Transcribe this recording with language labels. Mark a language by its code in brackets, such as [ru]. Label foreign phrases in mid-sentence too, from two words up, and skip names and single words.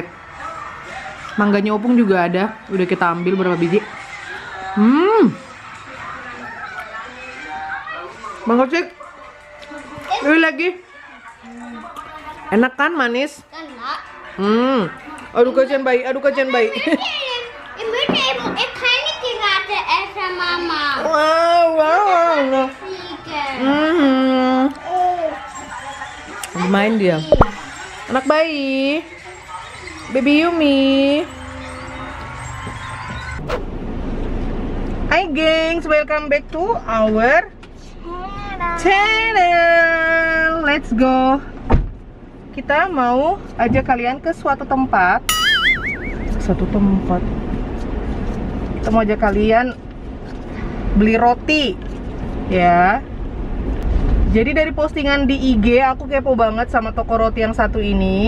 [id] Mangganya Opung juga ada. Udah kita ambil berapa biji. Mangga cik. Ini lagi. Enak kan, manis? Aduh kasihan bayi, aduh kasihan bayi. [nl] Ik moet ik ga niet die laten eten, [id] mama. Wow. Main dia. Anak bayi. Baby Yumi. Hai gengs, [en] welcome back to our channel. Let's go. [id] Kita mau ajak kalian ke suatu tempat. Kita mau ajak kalian beli roti. Ya. Jadi dari postingan di IG aku kepo banget sama toko roti yang satu ini.